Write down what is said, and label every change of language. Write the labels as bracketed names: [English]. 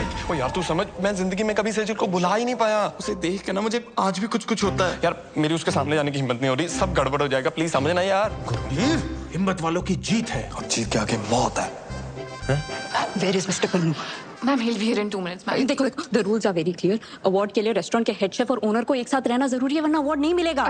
[Hindi] ओ यार तू समझ, मैं जिंदगी में कभी सेजल को बुला ही नहीं पाया। उसे देख के ना मुझे आज भी कुछ होता है यार। मेरी उसके सामने जाने की हिम्मत नहीं हो रही। सब गड़बड़ हो जाएगा, प्लीज समझना यार। गुरबीर, हिम्मत वालों की जीत है और जीत के आगे मौत है। [English] Where is Mr. Pannu? Ma'am, he'll be here in 2 minutes. Ma'am, [Hindi] देखो, [English] the rules are very clear. [Hindi] Award के लिए रेस्टोरेंट के हेड शेफ और ओनर को एक साथ रहना जरूरी है, वरना अवार्ड नहीं मिलेगा।